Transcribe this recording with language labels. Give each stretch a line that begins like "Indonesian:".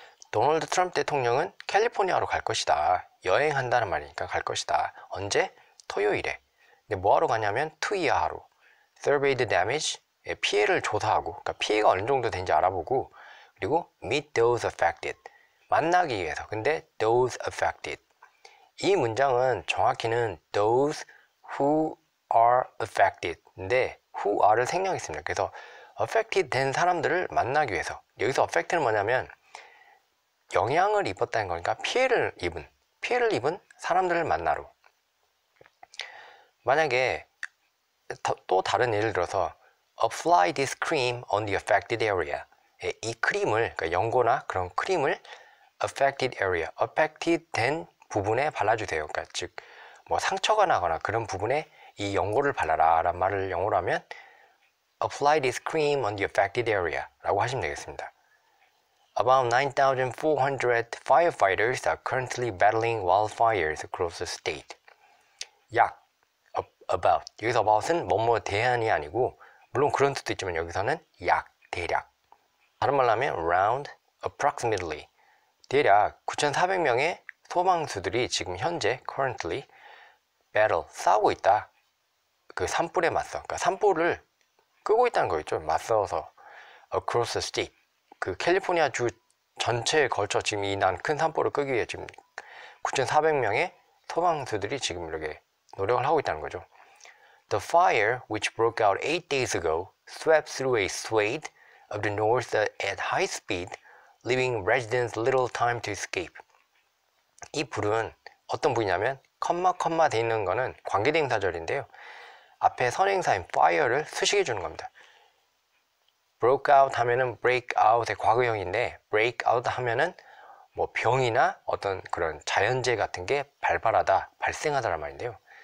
Korean: 도널드 트럼프 대통령은 캘리포니아로 갈 것이다. 여행한다는 말이니까 갈 것이다. 언제? 토요일에. 근데 뭐하러 가냐면 투이하러.
English: Survey the damage,
Korean: 피해를 조사하고, 그러니까 피해가 어느 정도 된지 알아보고, 그리고
English: meet those affected,
Korean: 만나기 위해서. 근데 those affected, 이 문장은 정확히는
English: those who are affected
Korean: 인데 who are를 생략했습니다. 그래서 affected 된 사람들을 만나기 위해서, 여기서 affect는 뭐냐면 영향을 입었다는 거니까 피해를 입은 사람들을 만나러. 만약에 또 다른 예를 들어서
English: apply this cream on the affected area.
Korean: 이 크림을, 그러니까 연고나 그런 크림을 affected area, affected 된 부분에 발라주세요. 그러니까 즉 뭐 상처가 나거나 그런 부분에 이 연고를 발라라 라는 말을 영어로 하면
English: apply this cream on the affected area
Korean: 라고 하시면 되겠습니다.
English: About 9,400 firefighters are currently battling wildfires across the state.
Korean: 약, about. 여기서 about은 뭐뭐 대한이 아니고, 물론 그런 뜻도 있지만 여기서는 약, 대략. 다른 말로 하면 around, approximately. 대략 9,400명의 소방수들이 지금 현재 currently battle, 싸우고 있다. 그 산불에 맞서. 그러니까 산불을 끄고 있다는 거겠죠. 맞서서
English: across the state.
Korean: 그 캘리포니아 주 전체에 걸쳐 지금 이 난 큰 산불을 끄기 위해 지금 9,400명의 소방수들이 지금 이렇게 노력을 하고 있다는 거죠.
English: The fire, which broke out 8 days ago, swept through a swathe of the north at high speed, leaving residents little time to escape.
Korean: 이 불은 어떤 불이냐면 컴마 돼 있는 거는 관계대명사절인데요. 앞에 선행사인 fire를 수식해 주는 겁니다. broke out 하면은 break out의 과거형인데 break out 하면은 뭐 병이나 어떤 그런 자연재해 같은 게 발발하다, 발생하다란 말인데요.